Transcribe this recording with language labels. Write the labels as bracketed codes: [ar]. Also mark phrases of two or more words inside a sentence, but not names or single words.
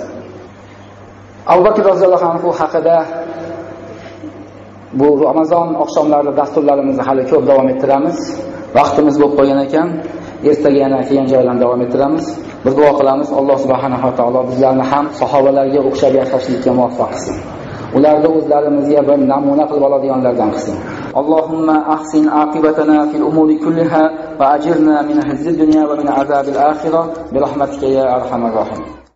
[uz] Abu Bakr roziyallohu anhu haqida bu Ramazon oqshomlarida dasturlarimizni hali ko'p davom ettiramiz. Vaqtimiz bo'lib qolgan ekan, ertaga yana keyin joydan davom ettiramiz. Bir duo qilamiz, Alloh subhanahu va taolo bizlarni ham sahobalarga o'xshab yashashlikka muvaffaq qilsin. Ularni o'zlarimizga bir namuna qilib oladiganlardan qilsin. [ar] اللهم أحسن عاقبتنا في الأمور كلها وأجرنا من خزي الدنيا ومن عذاب الآخرة برحمتك يا أرحم الراحمين.